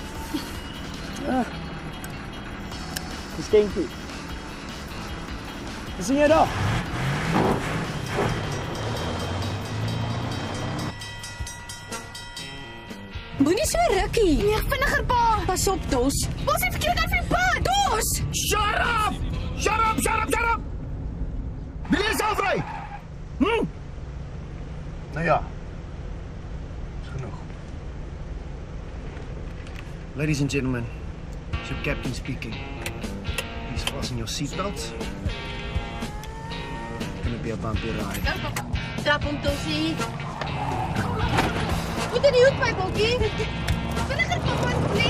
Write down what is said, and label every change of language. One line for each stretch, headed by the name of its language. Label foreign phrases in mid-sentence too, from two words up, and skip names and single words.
Afrikaans: Geskenkie. Sien jy daar? Moenie so rukkie. Nee, vinniger pa. Pas op, Dos. Pas die verkeerd uit my pad. Dos!
English: Shut up! Shut up, shut up, shut up!
Afrikaans: Wil jy self ry? Nou ja. Is genoeg.
English: Ladies and gentlemen, it's your captain speaking. Please fasten your seatbelts. It's gonna be a bumpy ride.
Afrikaans: Trap hom, Dosie. Moet in die hoek, my bokkie. Vinniger, papa, asseblief.